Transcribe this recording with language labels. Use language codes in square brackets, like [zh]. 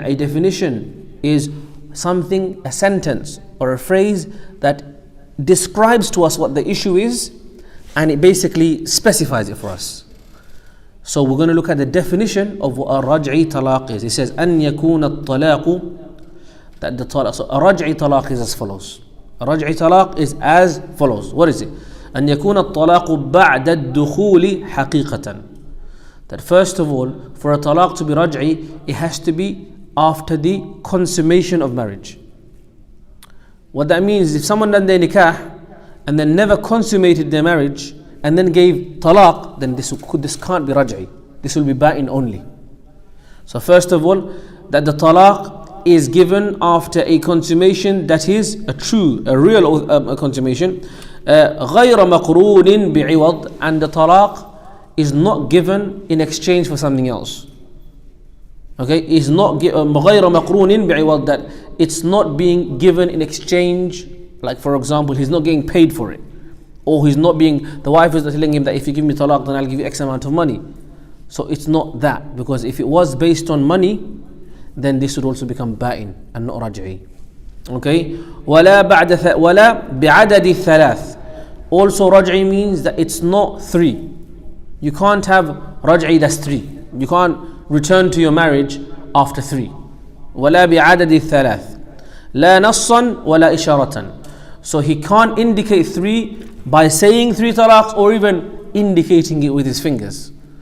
[en] A definition is something, a sentence or a phrase that describes to us what the issue is, and it basically specifies it for us. So we're going to look at the definition of what a raj'i talaq is. It says [ar] an yakuna at-talaqu, [en] that the talaq. So a raj'i talaq is as follows. A raj'i talaq is as follows. What is it? [ar] أن يكون الطلاق بعد الدخول حقيقة. [en] That first of all, for a talaq to be raj'i, it has to be after the consummation of marriage. What that means is if someone done their nikah and then never consummated their marriage and then gave talaq, then this can't be raj'i. This will be ba'in only. So first of all, that the talaq is given after a consummation that is a real consummation. [ar] غير مقرون بعوض, [en] and the talaq is not given in exchange for something else. Okay, is not [ar] غير مقرون بعوض, [en] that it's not being given in exchange. Like for example, he's not getting paid for it, or the wife is not telling him that if you give me talaq, then I'll give you X amount of money. So it's not that, because if it was based on money, then this would also become ba'in and not raj'i. Okay, [ar] ولا بعدد الثلاث. [en] Also raj'i means that it's not 3. You can't have raj'i that's 3. You can't return to your marriage after 3. [ar] ولا بعدد الثلاث. لا نصا ولا إشارة. [en] So he can't indicate 3 by saying 3 talaqs or even indicating it with his fingers.